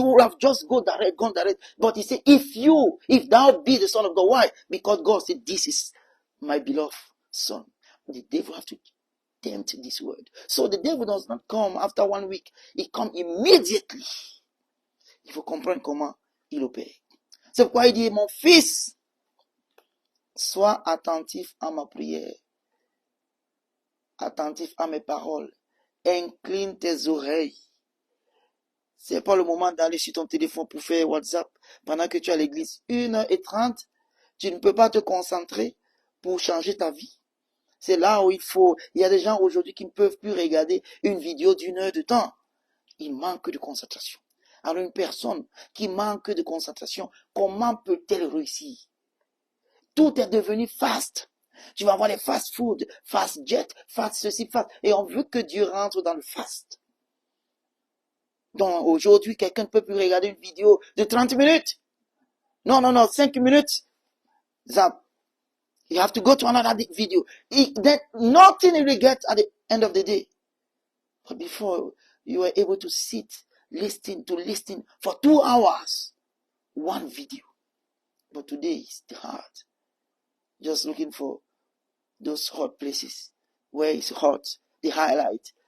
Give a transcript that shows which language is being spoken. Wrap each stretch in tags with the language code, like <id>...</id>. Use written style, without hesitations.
<en>He would have just gone direct. But he said, if thou be the Son of God, why? Because God said, this is my beloved son. The devil have to tempt this word. So the devil does not come after 1 week. He comes immediately.</en> <fr>Il faut comprendre comment il opère. C'est pourquoi il dit, mon fils, sois attentif à ma prière, attentif à mes paroles, incline tes oreilles. C'est pas le moment d'aller sur ton téléphone pour faire WhatsApp pendant que tu es à l'église. 1h30, tu ne peux pas te concentrer pour changer ta vie. C'est là où il y a des gens aujourd'hui qui ne peuvent plus regarder une vidéo d'1 heure de temps. Ils manquent de concentration. Alors une personne qui manque de concentration, comment peut-elle réussir? Tout est devenu fast. Tu vas avoir les fast food, fast jet, fast ceci, fast. Et on veut que Dieu rentre dans le fast. Donc aujourd'hui, quelqu'un ne peut plus regarder une vidéo de 30 minutes. Non, 5 minutes. Zap.</fr> <en>You have to go to another video. Then nothing will get at the end of the day. But before, you were able to sit, listen for 2 hours. One video. But today, it's hard. Just looking for those hot places where it's hot, the highlight.</en>